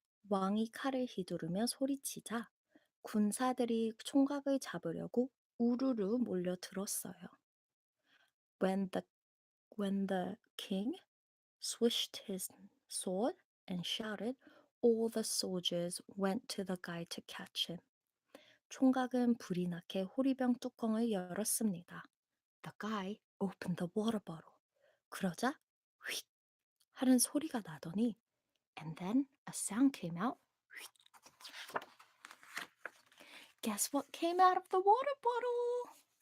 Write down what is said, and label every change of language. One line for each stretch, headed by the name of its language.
Korean: 왕이 칼을 휘두르며 소리치자 군사들이 총각을 잡으려고 우르르 몰려들었어요.
English: When the king swished his sword and shouted, all the soldiers went to the guy to catch him.
Korean: 총각은 불이 나게 호리병 뚜껑을 열었습니다.
English: The guy opened the water bottle.
Korean: 그러자 휙 하는 소리가 나더니
English: and then a sound came out. Guess what came out of the water bottle?